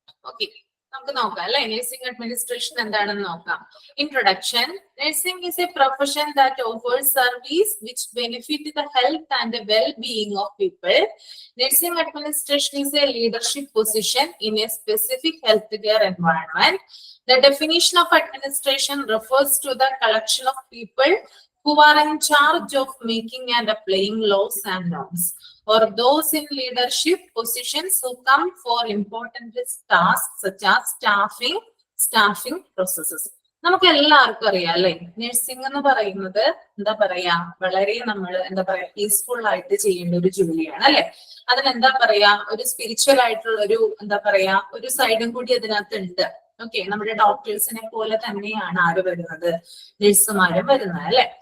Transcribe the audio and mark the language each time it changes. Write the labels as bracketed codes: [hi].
[ml] Okay, നമുക്ക് നോക്കാം അല്ലെ നഴ്സിംഗ് അഡ്മിനിസ്ട്രേഷൻ എന്താണെന്ന് നോക്കാം. Introduction. [en] Nursing is a profession that offers service which benefit the health and well being of people. Nursing administration is a leadership position in a specific health care environment. The definition of administration refers to the collection of people who are in charge of making and applying laws and norms, or those in leadership positions who come for important tasks such as staffing processes. [ml] നമുക്ക് എല്ലാവർക്കും അറിയാം അല്ലെ, nursing എന്ന് പറയുന്നത് എന്താ പറയാ, വളരെ നമ്മൾ എന്താ പറയാ പീസ്ഫുൾ ആയിട്ട് ചെയ്യേണ്ട ഒരു ജോലിയാണ് അല്ലെ. അതിനെന്താ പറയാ, ഒരു സ്പിരിച്വൽ ആയിട്ടുള്ള ഒരു എന്താ പറയാ ഒരു സൈഡും കൂടി അതിനകത്ത് ഉണ്ട്. ഓക്കെ, നമ്മുടെ ഡോക്ടേഴ്സിനെ പോലെ തന്നെയാണ് ആര് വരുന്നത്, നഴ്സുമാരും വരുന്നത് അല്ലെ.